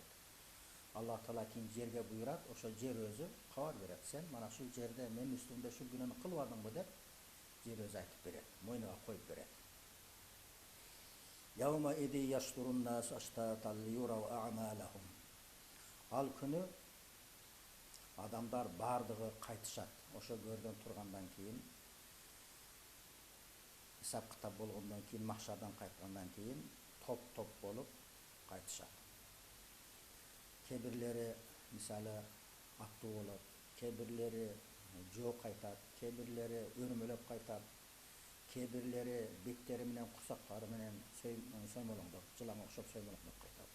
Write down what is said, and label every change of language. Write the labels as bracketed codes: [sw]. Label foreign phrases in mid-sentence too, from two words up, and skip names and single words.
[ky] Аллах Таала кийин жерге буйрат, ошо жер өзү кабар берет. Сен мана ушул жерде мен үстүмдө ушул күнөөнү кылбадыңбы деп жер өзү айтып берет, мойнуга коюп берет. [ar] يومئذ يصدر الناس أشتاتا ليروا أعمالهم. [ky] Ал күнү адамдар бардығы қайтышат. Ошо көрдөн тургандан кийин, исап кытап болгондон кийин, махшардан кайткандан кийин топ-топ болуп кайтышат. Кебирлери мисалы аттуу болот, кебирлери жоо кайтат, кебирлери өрмөлөп кайтат, кебирлери беттери менен курсактары менен соймолоңдоп, жылаңга окшоп соймолоңдоп кайтат.